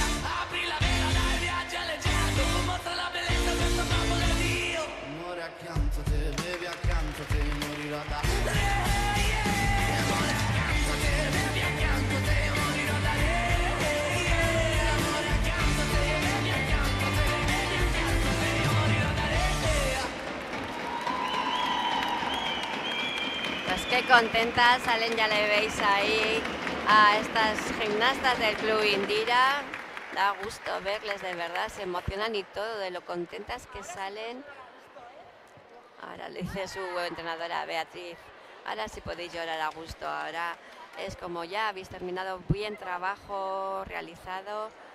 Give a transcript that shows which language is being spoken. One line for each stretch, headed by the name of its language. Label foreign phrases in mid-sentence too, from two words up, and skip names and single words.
Italian: Apri la vela, dai, viaggia leggera, tu mostra la bellezza del tuo popolo ed io. Amore accanto a te, bevi accanto a te, morirò da re. Amore accanto a te, bevi accanto a te, morirò da re. Amore accanto a te, bevi accanto a te, bevi accanto a te, morirò da re.
Spanish: Pues qué contentas salen, ya le veis ahí a estas gimnastas del club Indira. Da gusto verles, de verdad, se emocionan y todo de lo contentas que salen. Ahora le dice su entrenadora Beatriz, ahora sí podéis llorar a gusto, ahora es como ya habéis terminado bien trabajo realizado.